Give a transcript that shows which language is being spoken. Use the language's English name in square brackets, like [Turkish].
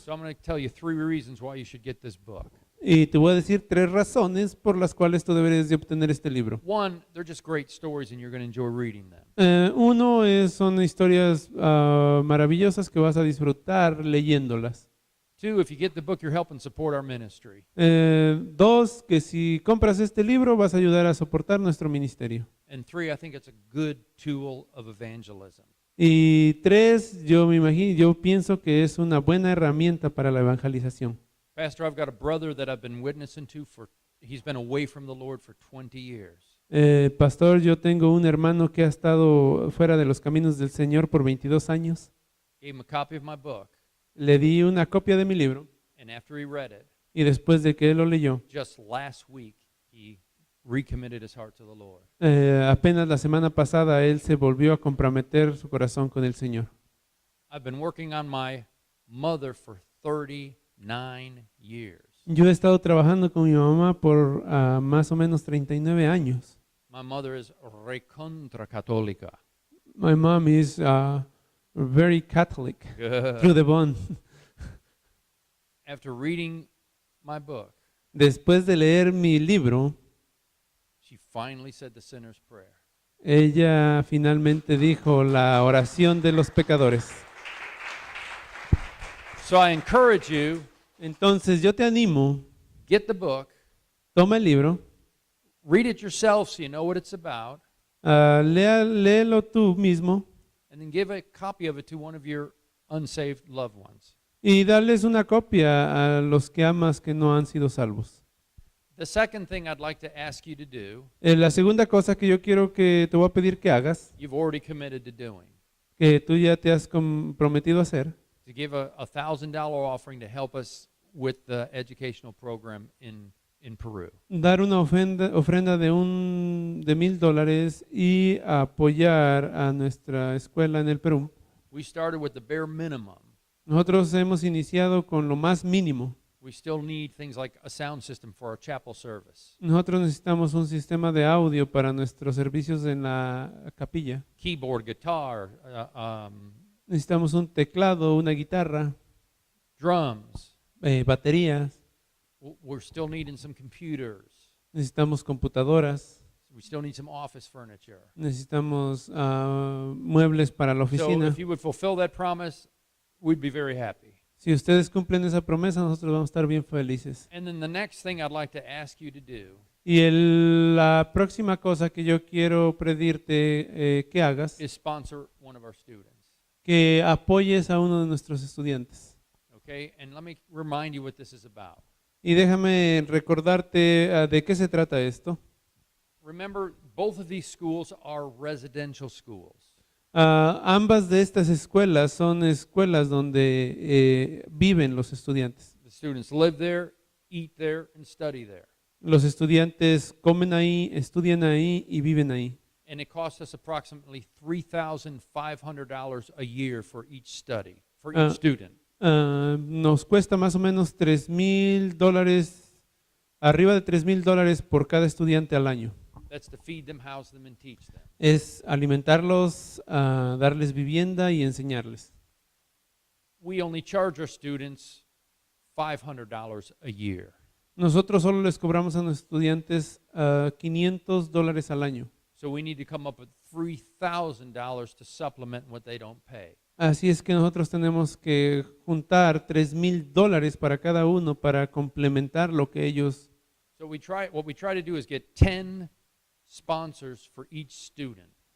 [English] So I'm going to tell you 3 reasons why you should get this book. [Spanish] Y te voy a decir 3 razones por las cuales tú deberías de obtener este libro. [English] One, they're just great stories and you're going to enjoy reading them. [Spanish] Uno son historias maravillosas que vas a disfrutar leyéndolas. [English] 2, if you get the book, you're helping support our ministry. [Spanish] 2, que si compras este libro vas a ayudar a soportar nuestro ministerio. [English] And 3, I think it's a good tool of evangelism. [Spanish] Y 3, yo pienso que es una buena herramienta para la evangelización. [English] Pastor, I've got a brother that I've been witnessing to he's been away from the Lord for 20 years. [Spanish] Pastor, yo tengo un hermano que ha estado fuera de los caminos del Señor por 22 años. [English] Gave him a copy of my book, [Spanish] Le di una copia de mi libro [English] and after he read it, [Spanish] y después de que él lo leyó, [English] just last week, he recommitted his heart to the Lord. [Spanish] apenas la semana pasada él se volvió a comprometer su corazón con el Señor. [English] I've been working on my mother for 39 years. [Spanish] Yo he estado trabajando con mi mamá por más o menos 39 años. [English] My mother is [Spanish] recontra católica. [English] My mom is very Catholic Good. through the bone. After reading my book, [Spanish] Después de leer mi libro, [English] she finally said the sinner's prayer. [Spanish] ella finalmente dijo la oración de los pecadores. [English] So I encourage you, [Spanish] Entonces yo te animo, [English] get the book, [Spanish] toma el libro, [English] read it yourself so you know what it's about, [Spanish] léelo tú mismo [English] and then give a copy of it to one of your unsaved loved ones. [Spanish] y darles una copia a los que amas que no han sido salvos. [English] The second thing I'd like to ask you to do, [Spanish] La segunda cosa que yo quiero que te voy a pedir que hagas, [English] you've already committed to doing, [Spanish] que tú ya te has comprometido a hacer, [English] to give a $1,000 offering to help us with the educational program in Peru. [Spanish] dar una ofrenda de $1,000 y apoyar a nuestra escuela en el Perú. [English] We started with the bare minimum. [Spanish] Nosotros hemos iniciado con lo más mínimo. [English] We still need things like a sound system for our chapel service, [Spanish] Nosotros necesitamos un sistema de audio para nuestros servicios en la capilla. [English] keyboard, guitar, [Spanish] Necesitamos un teclado, una guitarra, [English] drums. [Spanish] baterías. [English] We're still needing some computers. [Spanish] Necesitamos computadoras. [English] We still need some office furniture. [Spanish] Necesitamos muebles para la [English] So [Spanish] oficina. [English] if you would fulfill that promise, we'd be very happy. [Spanish] Si ustedes cumplen esa promesa, nosotros vamos a estar bien felices. [English] And then the next thing I'd like to ask you to do [Spanish] Y la próxima cosa que yo quiero pedirte que hagas, [English] is sponsor one of our students. [Spanish] que apoyes a uno de nuestros estudiantes. [English] Okay? And let me remind you what this is about. [Spanish] Y déjame recordarte de qué se trata esto. [English] Remember, both of these schools are residential schools. [Spanish] Ambas de estas escuelas son escuelas donde viven los estudiantes. [English] The students live there eat there, and study there. [Spanish] Los estudiantes comen ahí, estudian ahí y viven ahí. [English] And it costs us approximately $3,500 a year for each study, for each student. [Spanish] Nos cuesta más o menos $3,000, arriba de $3,000 por cada estudiante al año. [English] That's to feed them, house them, and teach them. [Spanish] Es alimentarlos, darles vivienda y enseñarles. [English] We only charge our students $500 a year. [Spanish] Nosotros solo les cobramos a los estudiantes $500 al año. [English] So we need to come up with $3,000 to supplement what they don't pay. [Spanish] Así es que nosotros tenemos que juntar $3,000 para cada uno para complementar lo que ellos. [English] So what we try to do is get 10 sponsors for each student.